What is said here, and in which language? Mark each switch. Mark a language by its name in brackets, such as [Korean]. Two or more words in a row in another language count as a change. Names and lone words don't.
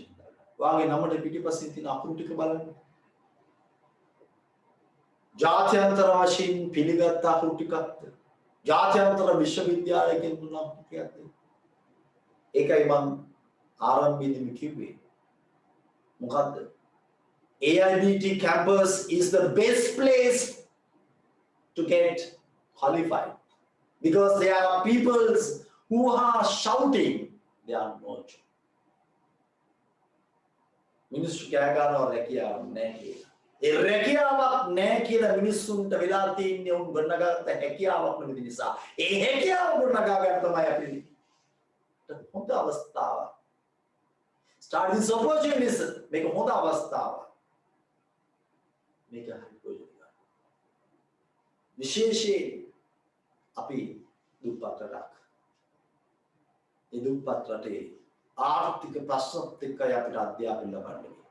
[Sinhala] ඔයාගේ නමට පිටිපස්සින් තියෙන අකුරු ටික බලන්න. ජාත්‍යන්තර වශයෙන් පිළිගත් අකුරු ටිකක්ද? ජාත්‍යන්තර විශ්වවිද්‍යාලයකින් දුන්න අකුරු ටිකක්ද? ඒකයි මම ආරම්භයේදී කිව්වේ. මොකද්ද? [English] AIBT campus is the best place to get qualified because there are people who are shouting they are not. [Sinhala] මිනිස්සු කෑ ගන්නවා රැකියාවක් නැහැ කියලා. ඒ රැකියාවක් නැහැ කියලා මිනිස්සුන්ට වෙලා තියෙන්නේ උන් ගොඩනගාගත්ත හැකියාවක් නෙවෙයි නිසා. ඒ හැකියාව ගොඩනගා ගන්න තමයි අපි හොඳ අවස්ථාවක්. [English] Start this opportunities [Sinhala] මේක හොඳ අවස්ථාවක්. මේක හරි ප්‍රයෝජනවත්. විශේෂයෙන් අපි දුප්පත් රටක්. ඒ දුප්පත් රටේ ආර්ථික ප්‍රශ්නත් එක්කයි අපිට අධ්‍යාපනය ලබන්නේ.